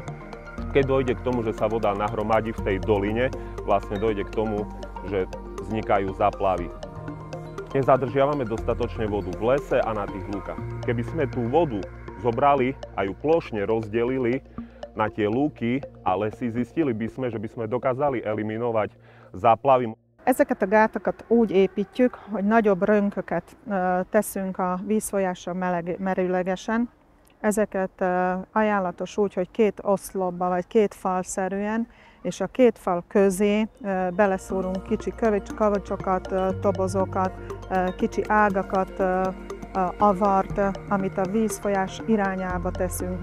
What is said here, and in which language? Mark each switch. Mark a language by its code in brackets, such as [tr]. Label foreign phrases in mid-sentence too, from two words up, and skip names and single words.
[sk] Keď dojde k tomu, že sa voda nahromadí v tej doline, vlastne dojde k tomu, že vznikajú záplavy. Nezadržiavame dostatočne vodu v lese a na tých lúkach. Keby sme tú vodu zobrali a ju plošne rozdelili na tie lúky a lesy, zistili by sme, že by sme dokázali eliminovať záplavy. [hu] Ezeket a gátakat úgy építjük, hogy nagyobb rönköket teszünk a vízfolyásra merőlegesen. Ezeket ajánlatos úgy, hogy két oszlopba vagy két falszerűen, és a két fal közé beleszórunk kicsi kavacsokat, tobozokat, kicsi ágakat, avart, amit a vízfolyás irányába teszünk.